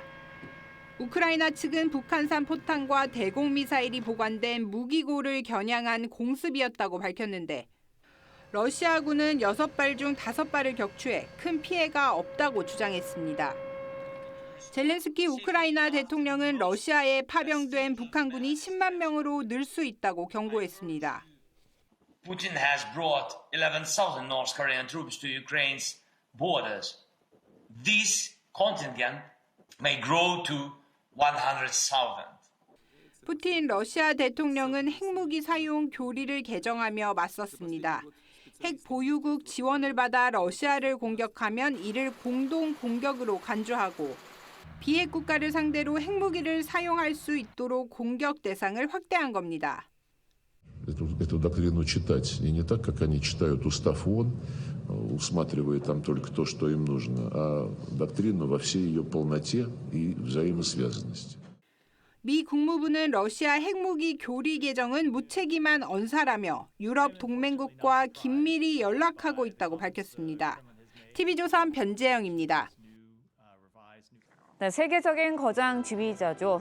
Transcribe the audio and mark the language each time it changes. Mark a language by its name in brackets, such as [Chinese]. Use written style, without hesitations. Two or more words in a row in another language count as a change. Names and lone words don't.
[Korean] 우크라이나 측은 북한산 포탄과 대공 미사일이 보관된 무기고를 겨냥한 공습이었다고 밝혔는데 러시아군은 6발 중 5발을 격추해 큰 피해가 없다고 주장했습니다. 젤렌스키 우크라이나 대통령은 러시아에 파병된 북한군이 10만 명으로 늘 수 있다고 경고했습니다. [English] Putin has brought 11,000 North Korean troops to Ukraine's borders. This contingent may grow to 100,000. [Korean] 푸틴 러시아 대통령은 핵무기 사용 교리를 개정하며 맞섰습니다. 핵 보유국 지원을 받아 러시아를 공격하면 이를 공동 공격으로 간주하고 비핵 국가를 상대로 핵무기를 사용할 수 있도록 공격 대상을 확대한 겁니다. [Russian] Эту доктрину читать. И не так, как они читают устав ООН, усматривая там только то, что им нужно, а доктрину во всей ее полноте и взаимосвязанности. [Korean] 미 국무부는 러시아 핵무기 교리 개정은 무책임한 언사라며 유럽 동맹국과 긴밀히 연락하고 있다고 밝혔습니다. TV조선 변재영입니다. 네, 세계적인 거장 지휘자죠.